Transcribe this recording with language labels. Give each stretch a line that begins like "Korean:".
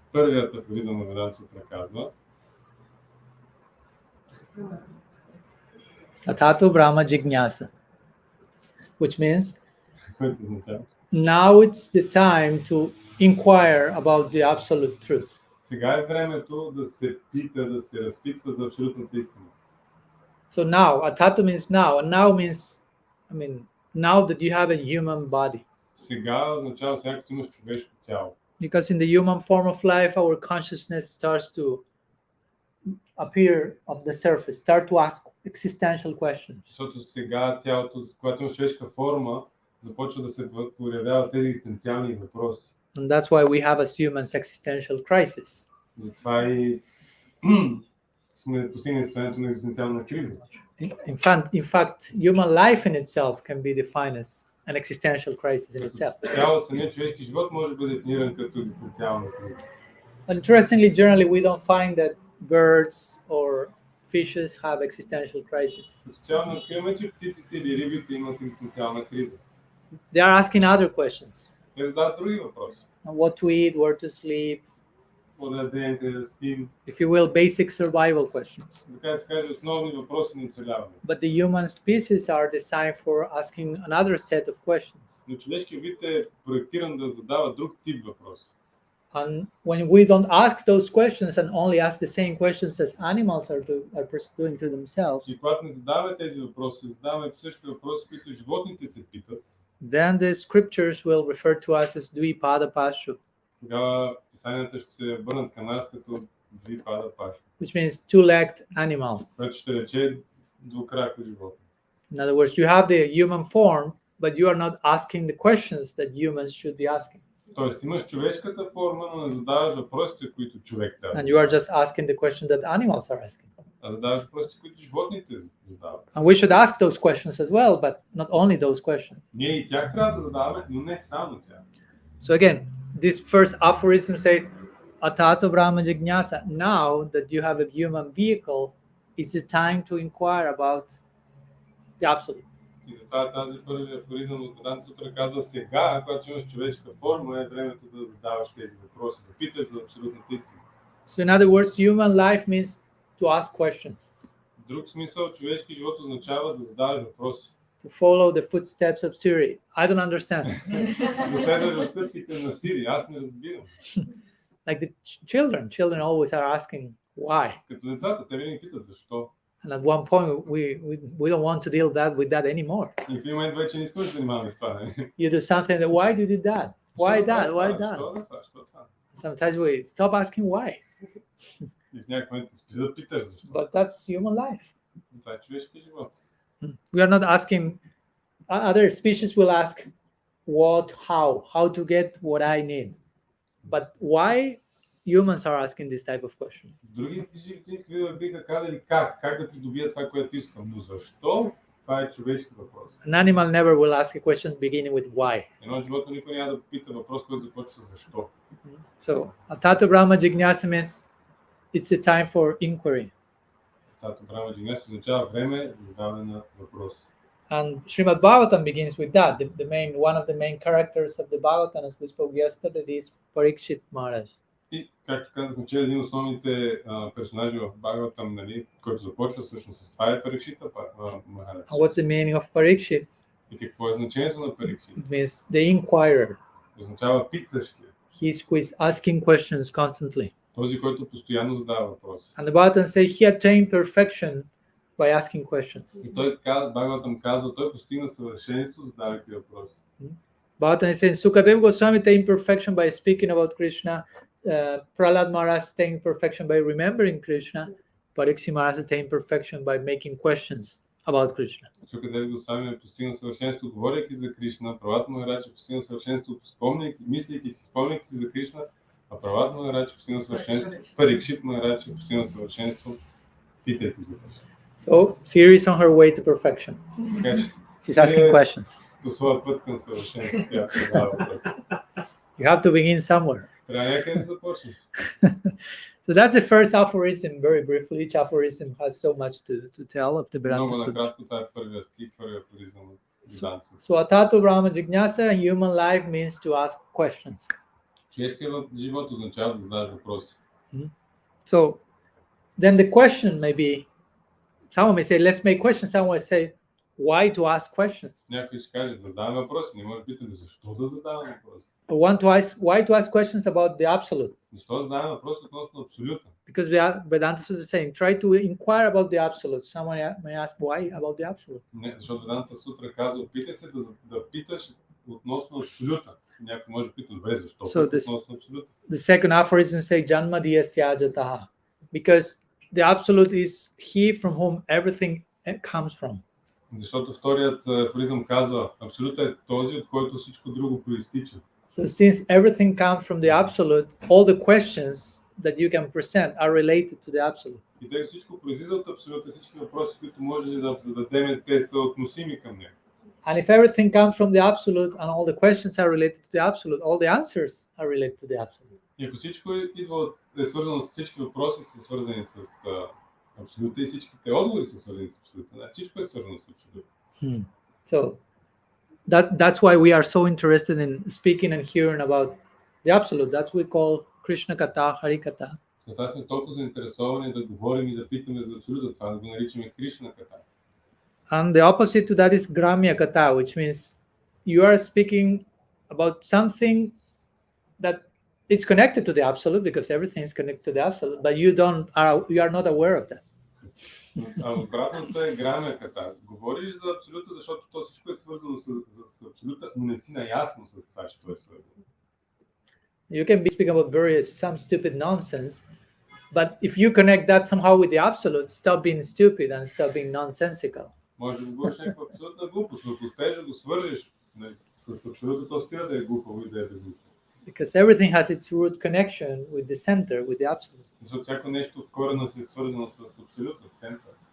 Bulgarian: Първият афоризъм на Веданта Сутра казва:
English: Atato Brahma Jignasa, which means
Bulgarian: което означава:
English: now it's the time to inquire about the absolute truth.
Bulgarian: сега е времето да се пита, да се разпитва за абсолютната истина.
English: So now, atato means now, and now means, now that you have a human body.
Bulgarian: Сега означава сега като имаш човешко тяло.
English: Because in the human form of life, our consciousness starts to appear of the surface, start to ask existential questions.
Bulgarian: Защото сега тялото, когато имаш човешка форма, започва да се появяват тези екзистенциални въпроси.
English: And that's why we have as humans existential crisis.
Bulgarian: Затова и сме постигнали състоянието на екзистенциална криза.
English: In fact, human life in itself can be defined as an existential crisis in itself.
Bulgarian: Цяло самият човешки живот може да бъде дефиниран като екзистенциална криза.
English: But interestingly, generally, we don't find that birds or fishes have existential crisis.
Bulgarian: Като цяло не откриваме, че птиците или рибите имат екзистенциална криза.
English: They are asking other questions.
Bulgarian: Те задават други въпроси.
English: What to eat, where to sleep,
Bulgarian: Какво да ядем, къде да спим.
English: if you will, basic survival questions.
Bulgarian: Така да се каже, основни въпроси на оцеляване.
English: But the human species are designed for asking another set of questions.
Bulgarian: Но човешкият вид е проектиран да задава друг тип въпроси.
English: And when we don't ask those questions and only ask the same questions as animals are pursuing to themselves,
Bulgarian: И когато не задаваме тези въпроси, задаваме същите въпроси, които животните се питат,
English: then the scriptures will refer to us as Dvipada Pashu.
Bulgarian: тогава писанията ще се върнат към нас като две пада паш,
English: which means two-legged animal.
Bulgarian: което ще рече двукрако животно.
English: In other words, you have the human form, but you are not asking the questions that humans should be asking.
Bulgarian: Тоест имаш човешката форма, но не задаваш въпросите, които човек трябва.
English: And you are just asking the question that animals are asking.
Bulgarian: А задаваш въпросите, които животните задават.
English: And we should ask those questions as well, but not only those questions.
Bulgarian: Ние и тях трябва да задаваме, но не само тях.
English: So again, this first aphorism says, Atato Brahma Jignasa. Now that you have a human vehicle, it's the time to inquire about the absolute.
Bulgarian: И затова тази първи афоризъм от Веданта Сутра казва сега, когато имаш човешка форма, е времето да задаваш тези въпроси, да питаш за абсолютната истина.
English: So in other words, human life means to ask questions,
Bulgarian: В друг смисъл, човешки живот означава да задаваш въпроси.
English: to follow the footsteps of Siri. I don't understand.
Bulgarian: Да следваш в стъпките на Сири, аз не разбирам.
English: Like the children always are asking why.
Bulgarian: Като децата, те винаги питат защо.
English: And at one point, we don't want to deal with that anymore.
Bulgarian: И в един момент вече не искаме да се занимаваме с това.
English: You do something that why did you do that? Why that? Why that?
Bulgarian: Защо това?
English: Sometimes we stop asking why.
Bulgarian: И в някакъв момент спри да питаш защо.
English: But that's human life.
Bulgarian: Това е човешки живот.
English: We are not asking. Other species will ask what, how to get what I need. But why humans are asking this type of questions?
Bulgarian: Други животински видове биха казали как да придобия това, което искам. Но защо? Това е човешки въпрос.
English: An animal never will ask a question beginning with why.
Bulgarian: Едно животно никой няма да пита въпрос, който започва с защо.
English: So, Atato Brahma Jignasa means it's the time for inquiry.
Bulgarian: Тато Брама Джигнес означава време за задаване на въпроси.
English: And Srimad Bhagavatam begins with that. One of the main characters of the Bhagavatam, as we spoke yesterday, is Parikshit Maharaj.
Bulgarian: И, както казахме, че един от основните персонажи в Бхагаватам, нали, който започва всъщност с това е Парикшита Махарадж.
English: And what's the meaning of Parikshit?
Bulgarian: И какво е значението на Парикшит?
English: It means the inquirer.
Bulgarian: Означава питащия.
English: He's who is asking questions constantly.
Bulgarian: Този, който постоянно задава въпроси.
English: And the Bhagavatam says he attained perfection by asking questions.
Bulgarian: И той Бхагаватам казва, той постигна съвършенство, задавайки въпроси.
English: Bhagavatam is saying Sukadeva Goswami attained perfection by speaking about Krishna. Prahlad Maharaj attained perfection by remembering Krishna. Parikshit Maharaj attained perfection by making questions about Krishna.
Bulgarian: Шукадева Госвами е постигнал съвършенство, говорейки за Кришна. Пралад Махарадж е постигнал съвършенство, мислейки си, спомняйки си за Кришна. А Пралад Махарадж е постигнал съвършенство. Парикшит Махарадж е постигнал съвършенство, питайки за Кришна.
English: So, Siri is on her way to perfection.
Bulgarian: Така че,
English: She's asking questions.
Bulgarian: по своя път към съвършенство, тя задава въпроси.
English: You have to begin somewhere.
Bulgarian: Трябва някъде да започнеш.
English: So that's the first aphorism, very briefly. Each aphorism has so much to tell of the Vedanta
Bulgarian: Много
English: Sutra.
Bulgarian: накратко, това е първия стих, първия афоризъм от Веданта Сутра.
English: So, Atato Brahma Jignasa, human life means to ask questions.
Bulgarian: Човешкият живот означава да задаваш въпроси.
English: So, then the question may be, someone may say, let's make questions. Someone may say, why to ask questions?
Bulgarian: Някой ще каже да задаваме въпроси, не може да питаме защо да задаваме въпроси.
English: Or why to ask questions about the absolute?
Bulgarian: Защо задаваме въпроси относно абсолюта?
English: Because Vedanta Sutra is saying, try to inquire about the absolute. Someone may ask, why about the absolute?
Bulgarian: Не, защото Веданта Сутра казва, опитай се да питаш относно абсолюта. Някой може да пита, добре, защо относно абсолюта?
English: The second aphorism says, Janma Diyasya Jataha. Because the absolute is he from whom everything comes from.
Bulgarian: Защото вторият афоризъм казва, абсолюта е този, от който всичко друго проистича.
English: So since everything comes from the absolute, all the questions that you can present are related to the absolute.
Bulgarian: И тъй всичко произлиза от абсолюта, всички въпроси, които може да зададем, те са относими към него.
English: And if everything comes from the absolute and all the questions are related to the absolute, all the answers are related to the absolute.
Bulgarian: И ако всичко е свързано с всички въпроси, са свързани с абсолюта и всичките отговори са свързани с абсолюта, всичко е свързано с абсолюта.
English: So that's why we are so interested in speaking and hearing about the absolute. That's what we call Krishna Katha, Hari Katha.
Bulgarian: Затова сме толкова заинтересовани да говорим и да питаме за абсолюта, това да го наричаме Кришна Ката.
English: And the opposite to that is Gramya Katha, which means you are speaking about something that is connected to the absolute, because everything is connected to the absolute, but you are not aware of that.
Bulgarian: А обратното е Грамя Ката. Говориш за абсолюта, защото то всичко е свързано с абсолюта, но не си наясно с това, че то е свързано.
English: You can be speaking about some stupid nonsense, but if you connect that somehow with the absolute, stop being stupid and stop being nonsensical.
Bulgarian: Може да говориш някаква абсолютна глупост, но ако успееш да го свържеш с абсолюта, то спира да е глупаво и да е безмислено.
English: Because everything has its root connection with the center, with the absolute.
Bulgarian: Защото всяко нещо в корена си е свързано с абсолюта, с центъра.